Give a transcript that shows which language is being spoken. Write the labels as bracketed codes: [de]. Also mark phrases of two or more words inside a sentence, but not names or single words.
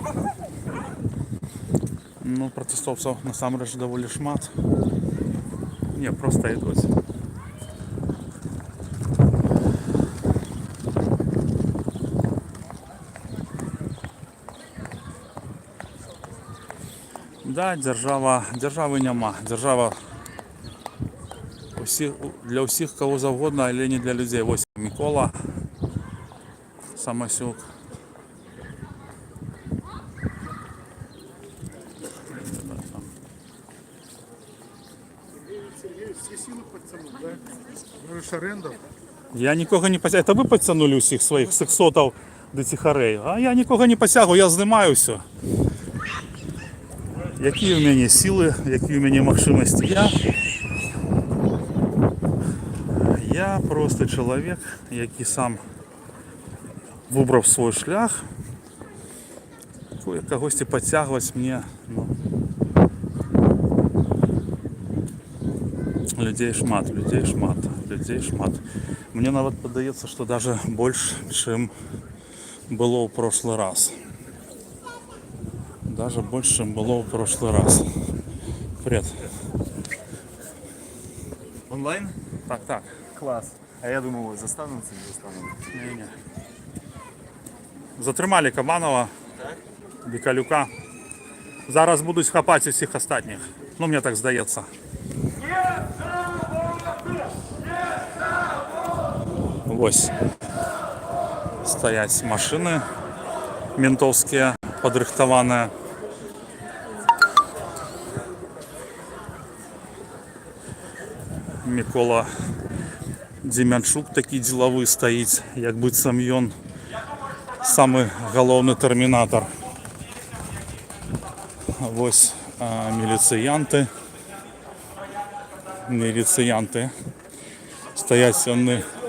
[be] Ну, пратэстоўцаў насамрэч даволі шмат. [uk] Не, просто йдуть. Да, держави нема. Держава для усіх кого завгодно, але не для людей. Ось Микола Самосюк. [ru] Все силы подтянуть, да? [uk] Ну, Шарендов. Я нікого не посягаю. Це ви підтягнули усіх своїх сексотів до тихарей. А я нікого не посягаю, я знімаю все. Які в мене сили, які в мене можливості. Я просто чоловік, який сам вибрав свій шлях. Когось підтягувати мені, ну, людей шмат. Мне навіть подається, що даже більше, чим було [ru] в прошлый раз. Даже больше, чем было в прошлый раз. Привет. Онлайн? [uk] Так. Клас. А я думав, застануться, не застануться. Не-не. Затримали Кабанова, Бікалюка. Зараз будуть хапати всіх остатніх. Ну, мені так здається. Ось. Стоять машини ментовські, подрихтовані. Микола Дем'янчук такий діловий стоїть, [be] як быццам ён [uk] самый головний термінатор. Ось міліціянти стоять вони.